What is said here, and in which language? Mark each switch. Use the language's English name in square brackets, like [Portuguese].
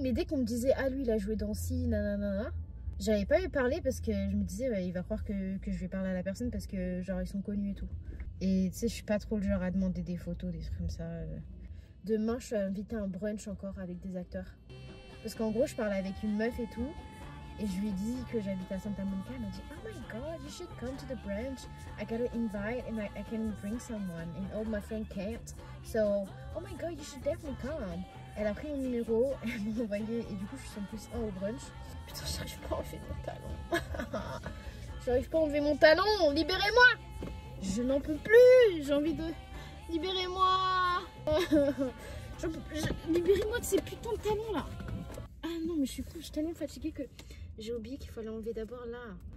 [French] Mais dès qu'on me disait, ah lui il a joué dans ci, nanana, j'avais pas eu parler parce que je me disais, ouais, il va croire que je vais parler à la personne parce que genre ils sont connus et tout. Et tu sais, je suis pas trop le genre à demander des photos, des trucs comme ça. Demain, je suis invitée à un brunch encore avec des acteurs. Parce qu'en gros, je parlais avec une meuf et tout. Et je lui ai dit que j'habitais à Santa Monica. Elle m'a dit, [English] oh my god, you should come to the brunch. I gotta invite and I can bring someone. And all my friends can't. So, oh my god, you should definitely come. [French] Elle a pris mon numéro, elle m'a envoyé. Et du coup, je suis en plus un au brunch. Putain, j'arrive pas à enlever mon talon. J'arrive pas à enlever mon talon. Libérez-moi. Je n'en peux plus. J'ai envie de... Libérez-moi. Libérez-moi de ces putains de talons là. Ah non, mais je suis tellement fatiguée que j'ai oublié qu'il fallait enlever d'abord là.